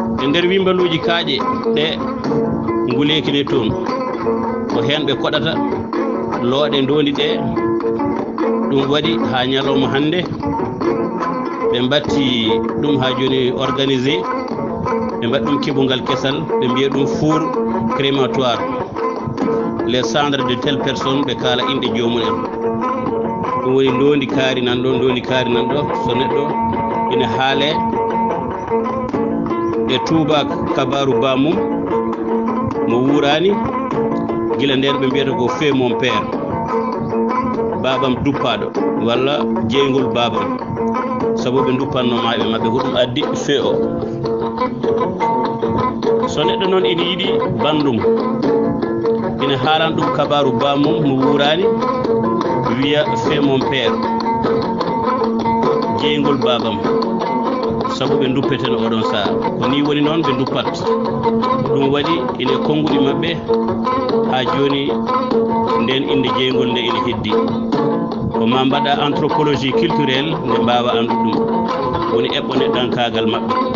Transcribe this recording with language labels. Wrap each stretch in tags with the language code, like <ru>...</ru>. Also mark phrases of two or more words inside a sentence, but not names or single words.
<ff>e nder wimbaluji kaaƴe ɗe ngulekine toon ko heen ɓe koɗata looɗe ndoli ɗe ɗum waɗi ha ñalawma hannde ɓe mbatti ɗum ha joni organisé ɓe mbaɗi ɗum keɓungal kesal ɓe mbiya ɗum</ff> <fr>four crématoire les cendres de telle personne</fr> <ff>ɓe kaala inɗe jomumen ɗum woni ndondi kaari nan ɗo ndondi kaari nan ɗo so neɗɗo ina haale e touba kabaru bamum mo wurani gila nden ɓe mbiyata ko</ff> <fr>fait mon père</fr> <ff>babam duppaɗo walla jeygol babam sabu ɓe duppanno maɓe mabɓe ko ɗum addi fait o so neɗɗo noon ina yiiɗi bandum ina haalan ɗum kabaru bamum mo wurani wiya</ff> <fr>fait mon père</fr> <ff>jeygol babam sabu ɓe duppeteno oɗon saha ko ni woni noon ɓe duppat ɗum waɗi ine konnguɗi maɓɓe ha joni nden inde jeygol nde ine heddi ko ma mbaɗa</ff> <fr>anthropologie culturelle</fr> <ff>nde mbawa andu ɗum woni eɓɓo neɗɗankagal maɓɓe</ff>